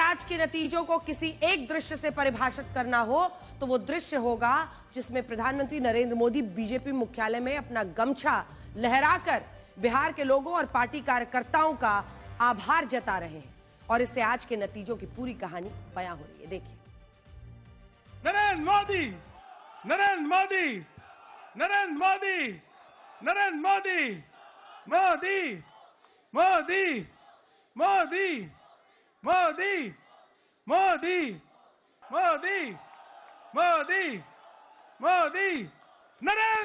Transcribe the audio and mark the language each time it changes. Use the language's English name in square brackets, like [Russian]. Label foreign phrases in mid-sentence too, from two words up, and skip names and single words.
[Hindi] आज के नतीजों को किसी एक दृश्य से परिभाषित करना हो तो वो दृश्य होगा जिसमें प्रधानमंत्री नरेंद्र मोदी बीजेपी मुख्यालय में अपना गमछा लहराकर बिहार के लोगों और पार्टी कार्यकर्ताओं का आभार जता रहे हैं और इससे आज के नतीजों की पूरी कहानी बयां हो रही है। देखिए, नरेंद्र मोदी, नरेंद्र मोदी, नरेंद्र मोदी, नरेंद्र मोदी, मोदी, मोदी, मोदी, मोदी, मोदी, मोदी, मोदी, मोदी, नरेंद्र